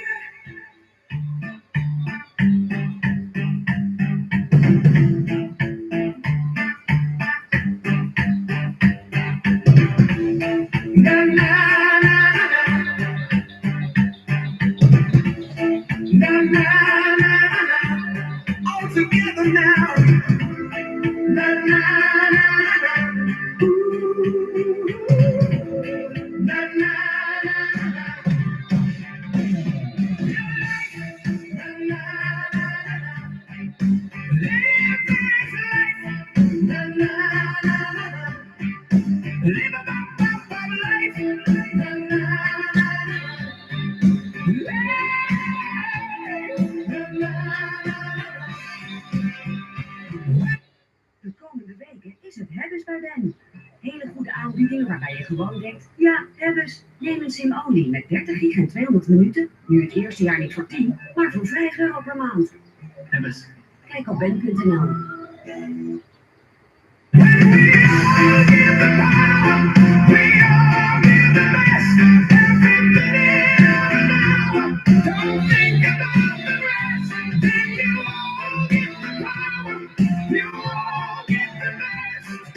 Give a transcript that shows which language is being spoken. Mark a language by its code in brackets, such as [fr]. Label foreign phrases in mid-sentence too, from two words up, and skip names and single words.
[en] Na na na na na na na. All together now. Na na na na. Ooh. Na na na na. Na na na na. Live this life. Na na na na. Live a life. Na na na na. [nl] De komende weken is het Hebbes bij Ben. Hele goede aanbieding waarbij je gewoon denkt, ja, Hebbes, neem een sim-only met 30 gig en 200 minuten. Nu het eerste jaar niet voor 10, maar voor €5 per maand. Hebbes. Kijk op ben.nl. [en] Don't think about the rest. Then you all get the power. You all get the best.